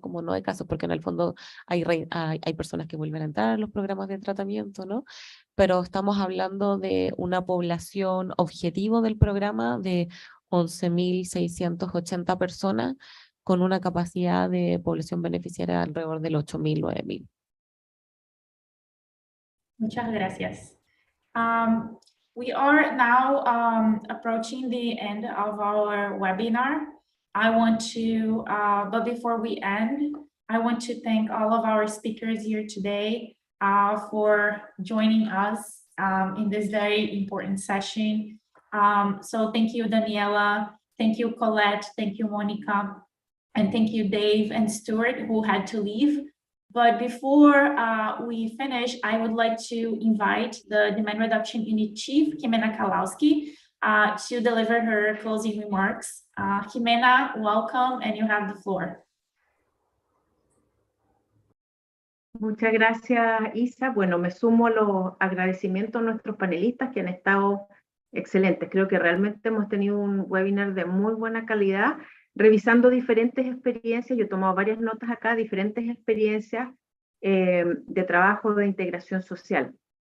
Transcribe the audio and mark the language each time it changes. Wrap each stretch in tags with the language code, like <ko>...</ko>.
<es>Como no de casos, porque en el fondo hay personas que vuelven a entrar a los programas de tratamiento, ¿no? Pero estamos hablando de una población objetivo del programa de 11.680 personas, con una capacidad de población beneficiaria alrededor del 8.000, 9.000. muchas gracias.</es> <en>We are now approaching the end of our webinar. I want to, but before we end, I want to thank all of our speakers here today for joining us in this very important session. So thank you, Daniela. Thank you, Colette. Thank you, Monica. And thank you, Dave and Stuart, who had to leave. But before we finish, I would like to invite the Demand Reduction Unit Chief, Jimena Kalowski, to deliver her closing remarks. Jimena, welcome, and you have the floor.</en> <es>Muchas gracias, Isa. Bueno, me sumo a los agradecimientos a nuestros panelistas que han estado excelentes. Creo que realmente hemos tenido un webinar de muy buena calidad, revisando diferentes experiencias. Yo he tomado varias notas acá, diferentes experiencias de trabajo de integración social.</es>